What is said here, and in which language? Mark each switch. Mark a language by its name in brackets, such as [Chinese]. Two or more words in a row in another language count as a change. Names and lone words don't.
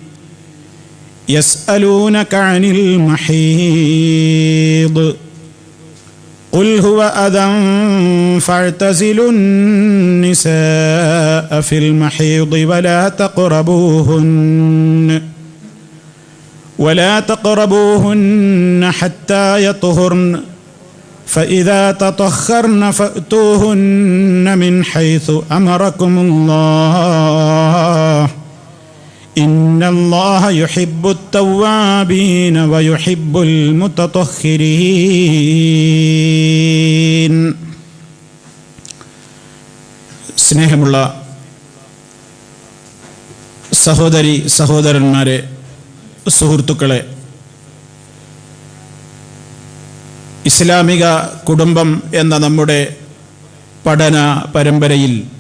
[Arabic] يسألونك عن المحيض قل هو أذى فاعتزلوا النساء في المحيض ولا تقربوهن حتى يطهرن فإذا تطهرن فأتوهن من حيث أمركم الله إن الله يحب التوابين ويحب المتطهرين. [Malayalam] സ്നേഹമുള്ള സഹോദരി സഹോദരന്മാരെ, സുഹൃത്തുക്കളെ, ഇസ്ലാമിക കുടുംബം എന്ന നമ്മുടെ പഠന പരമ്പരയിൽ